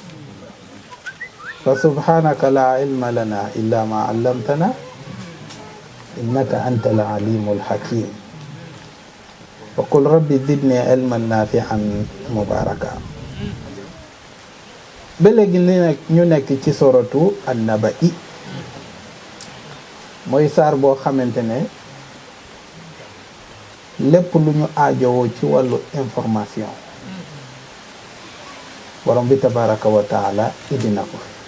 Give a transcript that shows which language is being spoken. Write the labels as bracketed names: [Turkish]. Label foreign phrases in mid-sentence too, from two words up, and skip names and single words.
[Arabic] فسبحانك لا علم لنا إلا ما علمتنا إنك أنت العليم الحكيم وقل رب زدني علما نافعا مباركا بلغ [Wolof] ñu nekk ci soratu an-naba'i mooy saar boo xamante ne lépp lu ñu aajowoo ci wàllu information borom bi [Arabic] تبارك وتعالى [Wolof] indi na ko